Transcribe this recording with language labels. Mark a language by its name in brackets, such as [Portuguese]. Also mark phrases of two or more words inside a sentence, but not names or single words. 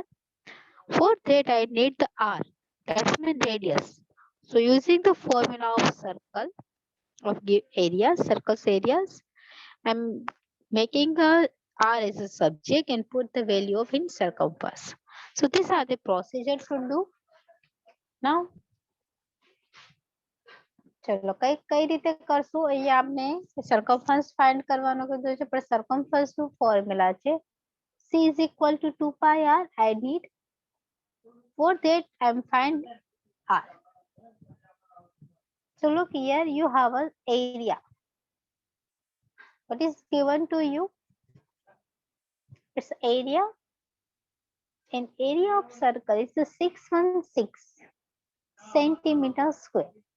[English] For that I need the r, that's mean radius. So using the formula of circle of area, circle's areas, I'm making a r as a subject and put the value of in circumference. So these are the procedures to do. [Gujarati] Now ચલો કઈ રીતે કરશું, અહીંયા આપણે [English] circumference find [Gujarati] કરવાનો કીધું છે, પણ circumference નું ફોર્મ્યુલા છે [English] C is equal to 2 pi r. I need, for that I'm find r. So look here, you have an area. What is given to you? It's area, and area of circle is 616 centimeter square.